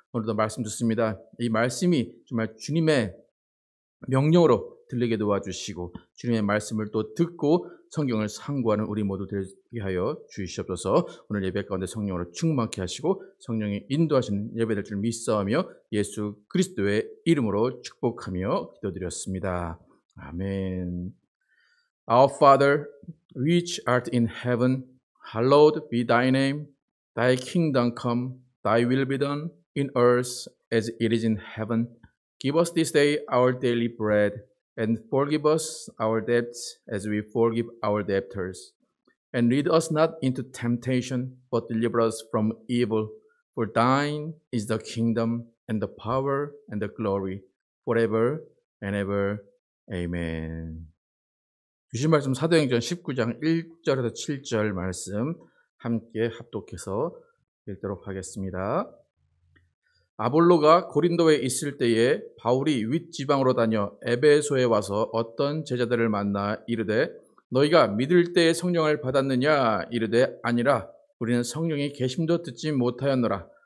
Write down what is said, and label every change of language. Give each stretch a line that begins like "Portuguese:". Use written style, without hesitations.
Korean: 오늘도 말씀 듣습니다. 이 말씀이 정말 주님의 명령으로 들리게 도와주시고 주님의 말씀을 또 듣고 성경을 상고하는 우리 모두 되게 하여 주시옵소서. 오늘 예배 가운데 성령으로 충만케 하시고 성령이 인도하시는 예배될 줄 믿사오며 예수 그리스도의 이름으로 축복하며 기도드렸습니다. 아멘.
English: Our Father, which art in heaven, hallowed be thy name. Thy kingdom come, thy will be done in earth as it is in heaven. Give us this day our daily bread, and forgive us our debts as we forgive our debtors. And lead us not into temptation, but deliver us from evil. For thine is the kingdom, and the power, and the glory, forever and ever. Amen.
Korean: 주신 말씀 사도행전 19장 1절에서 7절 말씀 함께 합독해서 읽도록 하겠습니다. 아볼로가 고린도에 있을 때에 바울이 윗지방으로 다녀 에베소에 와서 어떤 제자들을 만나 이르되 너희가 믿을 때에 성령을 받았느냐 이르되 아니라 우리는 성령이 계심도 듣지 못하였노라.